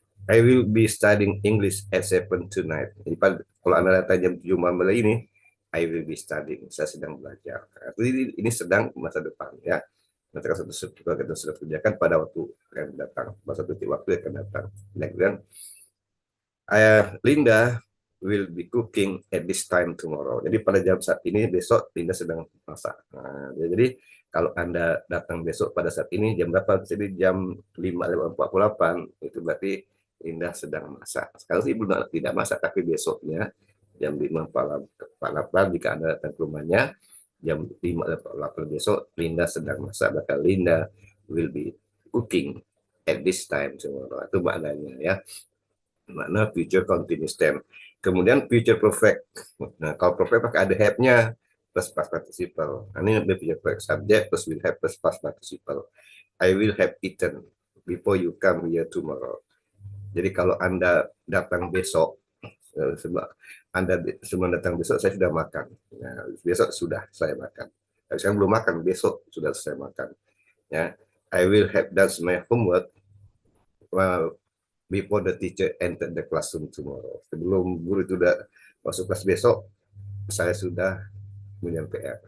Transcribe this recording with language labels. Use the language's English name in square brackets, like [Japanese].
[English] I will be studying English at 7 tonight. [Indonesian] Jadi kalau Anda datang jam 7 malam ini, [English] I will be studying. [Indonesian] Saya sedang belajar. Ini sedang masa depan ya. Nanti kalau kita sudah kerjakan pada waktu akan datang, masa titik waktu akan datang. [English] Dan Linda will be cooking at this time tomorrow. [Indonesian] Jadi pada jam saat ini besok Linda sedang masak. Nah, jadi kalau Anda datang besok pada saat ini jam berapa? Jadi jam 5:48 itu berarti Linda sedang masak. Sekarang sih belum tidak masak, tapi besoknya jam 5:48 jika Anda datang ke rumahnya jam 5:48 besok Linda sedang masak, maka [English] Linda will be cooking at this time tomorrow. [Indonesian] Itu maknanya ya. Makna future continuous tense. Kemudian future perfect. Nah, kalau perfect pakai ada have-nya plus past participle. Nah, ini lebih future perfect, subject plus will have plus past participle. [English] I will have eaten before you come here tomorrow. [Indonesian] Jadi kalau Anda datang besok, Anda sebelum datang besok saya sudah makan. Nah, besok sudah saya makan. Tapi sekarang belum makan, besok sudah saya makan. Ya, [English] I will have done my homework before the teacher enter the classroom tomorrow. [Indonesian] Sebelum guru itu sudah masuk kelas besok, saya sudah punya PR.